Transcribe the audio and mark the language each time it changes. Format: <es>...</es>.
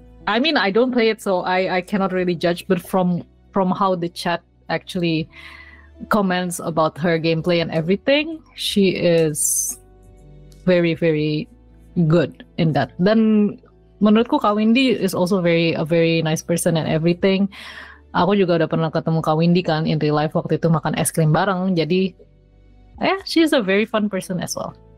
<en>I mean I don't play it so I cannot really judge, but from how the chat actually comments about her gameplay and everything, she is very very good in that.</en> <id>Dan menurutku</id> <en>Kak Windy is also a very nice person and everything.</en> <id>Aku juga udah pernah ketemu Kak Windy kan</id> <en>in real life,</en> <id>waktu itu makan es krim bareng. Jadi</id> <en>she's a very fun person as well.</en>